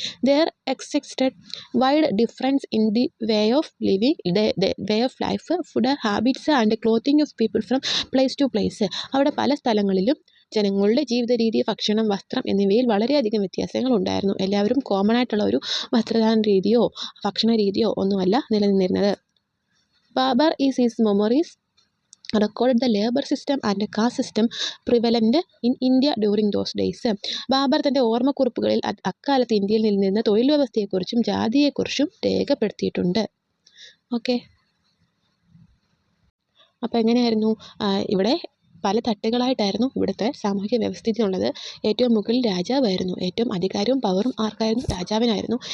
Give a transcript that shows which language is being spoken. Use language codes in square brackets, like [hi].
[en] There existed wide difference in the way of living, way of life, food habits and clothing of people from place to place. [ml] അവിടെ പല സ്ഥലങ്ങളിലും ജനങ്ങളുടെ ജീവിത രീതി, ഭക്ഷണം, വസ്ത്രം എന്നിവയിൽ വളരെയധികം വ്യത്യാസങ്ങൾ ഉണ്ടായിരുന്നു. എല്ലാവരും കോമൺ ആയിട്ടുള്ള ഒരു വസ്ത്രധാരണ രീതിയോ ഭക്ഷണ രീതിയോ ഒന്നുമല്ല നിലനിന്നിരുന്നത്. [en] Babur is his memories recorded the labor system and caste system prevalent in India during those days. [ml] Babur തൻ്റെ ഓർമ്മക്കുറിപ്പുകളിൽ അക്കാലത്ത് ഇന്ത്യയിൽ നിലനിന്ന തൊഴിൽ വ്യവസ്ഥയെക്കുറിച്ചും ജാതിയെക്കുറിച്ചും രേഖപ്പെടുത്തിയിട്ടുണ്ട്. ഓക്കെ, അപ്പോൾ എങ്ങനെയായിരുന്നു ഇവിടെ പല തട്ടുകളായിട്ടായിരുന്നു ഇവിടുത്തെ സാമൂഹിക വ്യവസ്ഥിതി ഉള്ളത്. ഏറ്റവും മുകളിൽ രാജാവായിരുന്നു. ഏറ്റവും അധികാരവും പവറും ആർക്കായിരുന്നു? രാജാവിനായിരുന്നു.